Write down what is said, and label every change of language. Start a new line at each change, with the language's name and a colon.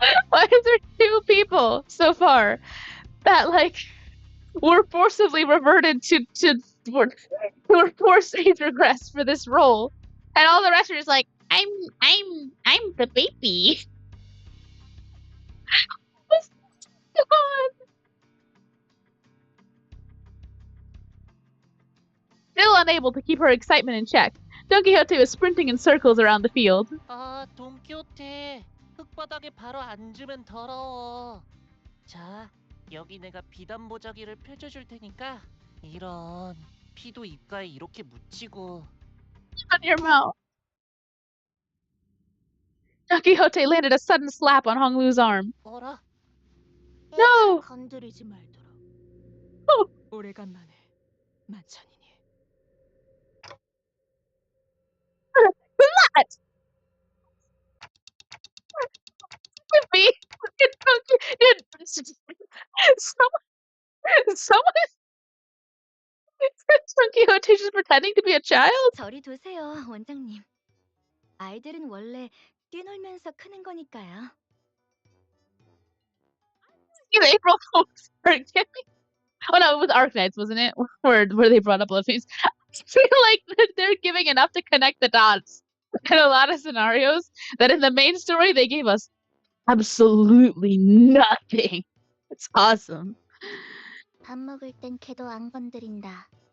English: Why is there two people so far that were forcibly reverted were forced age regress for this role, and all the rest are just like, I'm the baby. God. Still unable to keep her excitement in check, Don Quixote was sprinting in circles around the field.
Korean: 아, 돈키호테. 흙바닥에 바로 앉으면 더러워. 자, 여기 내가 비단 보자기를 펼쳐줄 테니까 이런 피도 입가에 이렇게 묻히고.
English: On your mouth. Don Quixote landed a sudden slap on Hong Lu's arm.
Korean: 어라?
English: No!
Korean: 건드리지 말도록.
English: Oh.
Korean: 오래간만에 만찬이니.
English: What? Look at me. Look at Dude, someone Don Quixote just pretending to be a child?
Korean: 저리 두세요, 원장님. 아이들은 원래 뛰놀면서 크는 거니까요.
English: In April Fools. Forgive me. Oh no, it was Arknights, wasn't it? Where they brought up Bloodface. I feel like they're giving enough to connect the dots in a lot of scenarios that in the main story they gave us absolutely nothing. It's awesome.
Korean: 밥 먹을 땐 걔도 안 건드린다.